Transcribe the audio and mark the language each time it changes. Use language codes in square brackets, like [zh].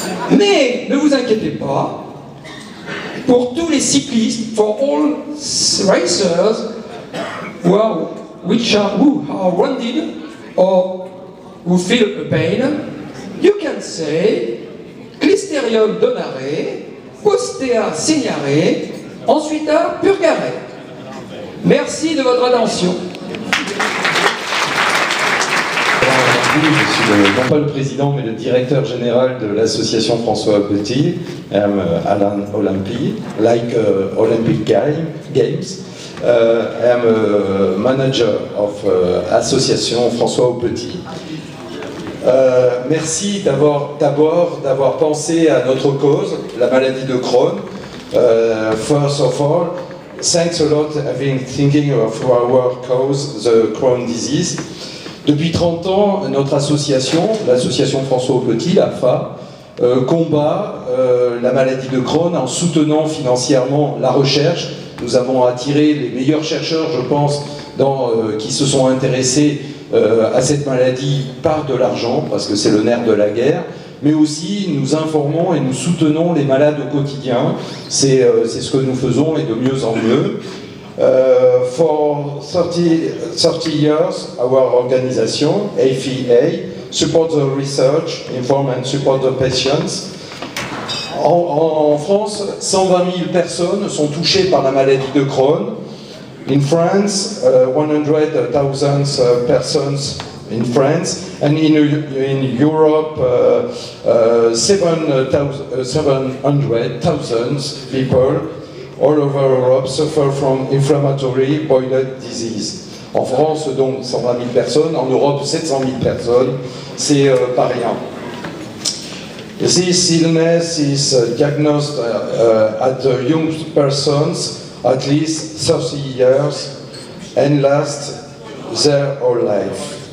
[fr] Mais, ne vous inquiétez pas, pour tous les cyclistes, [en] for all racers who are wounded or who feel a pain, you can say [la] Clisterium donare, Postea segnare, ensuita purgare. [fr] Merci de votre attention. Je suis non pas le président, mais le directeur général de l'association François Petit. [en] I'm Alan Olampi, like Olympic Games. I am a manager of association François Petit. [fr] Merci d'abord d'avoir pensé à notre cause, la maladie de Crohn. [en] First of all, thanks a lot for having thinking of our cause, the Crohn disease. [fr] Depuis 30 ans, notre association, l'association François Petit, l'AFA, combat la maladie de Crohn en soutenant financièrement la recherche. Nous avons attiré les meilleurs chercheurs, je pense, qui se sont intéressés à cette maladie par de l'argent, parce que c'est le nerf de la guerre, mais aussi nous informons et nous soutenons les malades au quotidien. C'est ce que nous faisons et de mieux en mieux. [en] For 30 years, our organization, AFA, supports the research, inform and support the patients. [fr] En France, 120 000 personnes sont touchées par la maladie de Crohn. [en] In France, 100,000 persons in France, and in Europe, 700,000 people all over Europe suffer from inflammatory bowel disease. [fr] En France, donc 120 000 personnes, en Europe 700 000 personnes, c'est pas rien. [en] This illness is diagnosed at young persons at least 30 years and lasts their whole life.